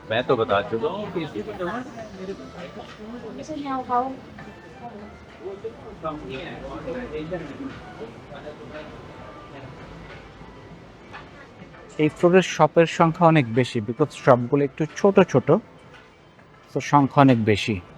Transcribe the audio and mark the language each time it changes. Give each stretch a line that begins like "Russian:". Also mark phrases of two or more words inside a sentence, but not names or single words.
Hindi: मैं तो बता चुका हूँ कि
Thai: ไม่ใช่แนวเขา
Bangla: এই ফ্লোরের শপের সংখ্যা অনেক বেশি, বিকজ শপগুলো একটু ছোট ছোট, তো সংখ্যা অনেক বেশি।